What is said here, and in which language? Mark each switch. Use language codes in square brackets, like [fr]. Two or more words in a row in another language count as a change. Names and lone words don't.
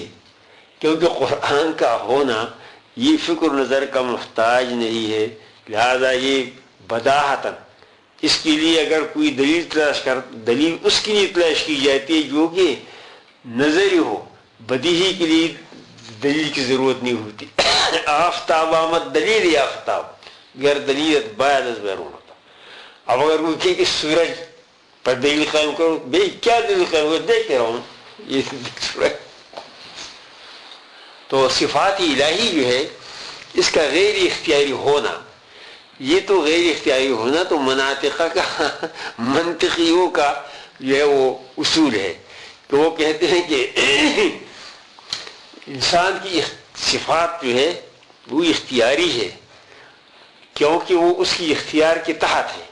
[ur] کیونکہ قرآن کا ہونا یہ فکر نظر کا محتاج نہیں ہے، لہذا یہ بداہتاً اس کے لیے اگر کوئی دلیل اس کے لیے تلاش کی جاتی ہے جو کہ نظری ہو. بدیہی کے لیے دلیل کی ضرورت نہیں ہوتی. [fa] آفتاب آمد دلیل آفتاب غیر دلیل باید از بیرون ہوتا. [ur] اب اگر کوئی کہے کہ سورج پر دلیل قائم کرو، بھائی کیا دلیل قائم کرو؟ دیکھتے رہو یہ سورج. تو صفات الہی جو ہے اس کا غیر اختیاری ہونا، یہ تو غیر اختیاری ہونا تو مناطقہ کا منطقیوں کا جو ہے وہ اصول ہے کہ وہ کہتے ہیں کہ انسان کی صفات جو ہے وہ اختیاری ہے کیونکہ وہ اس کی اختیار کے تحت ہے.